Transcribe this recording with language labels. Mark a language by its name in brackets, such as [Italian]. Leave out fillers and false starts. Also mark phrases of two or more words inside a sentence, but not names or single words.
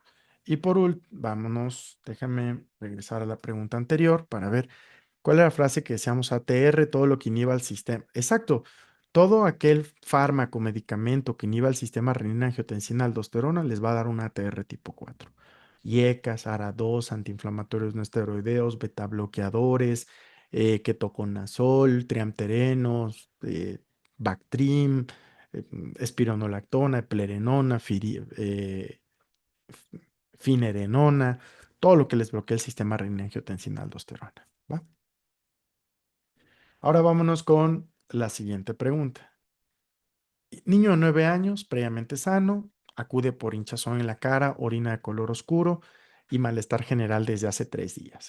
[Spanish] Y por último, vámonos, déjame regresar a la pregunta anterior para ver cuál era la frase que decíamos: ATR, todo lo que inhiba al sistema. Exacto, todo aquel fármaco, medicamento que inhiba el sistema renina-angiotensina-aldosterona les va a dar un ATR tipo 4. IECAS, ARA2, antiinflamatorios no esteroideos, beta bloqueadores, ketoconazol, triamterenos, Bactrim, espironolactona, eplerenona, finerenona, todo lo que les bloquea el sistema renina-angiotensina-aldosterona. ¿Va? Ahora vámonos con la siguiente pregunta. Niño de 9 años, previamente sano, acude por hinchazón en la cara, orina de color oscuro y malestar general desde hace 3 días.